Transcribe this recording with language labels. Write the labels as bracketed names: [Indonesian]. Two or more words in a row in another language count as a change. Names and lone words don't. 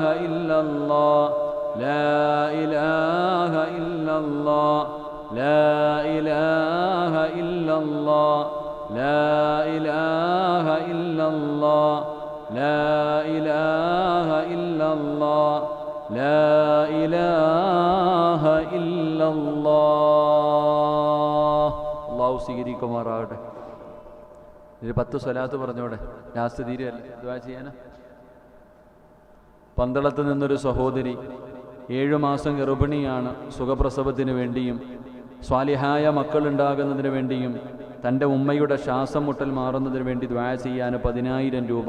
[Arabic] إلا الله لا إله إلا الله لا إله إلا الله لا إله إلا الله لا إله إلا الله لا إله إلا الله [Malayalam] അല്ലാഹു സ്വീകരിക്കുമാറാകട്ടെ. ഒരു 10 സ്വലാത്ത് പറഞ്ഞോടെ, ലാസ്റ്റ് തീരുവല്ലേ, ദുആ ചെയ്യാനാ. പന്തളത്ത് നിന്നൊരു സഹോദരി 7 മാസം ഗർഭിണിയാണ്. സുഖപ്രസവത്തിന് വേണ്ടിയും സ്വാലിഹായ മക്കളുണ്ടാകുന്നതിന് വേണ്ടിയും തൻ്റെ ഉമ്മയുടെ ശ്വാസം മുട്ടൽ മാറുന്നതിന് വേണ്ടി ദുആ ചെയ്യാൻ 10,000 രൂപ.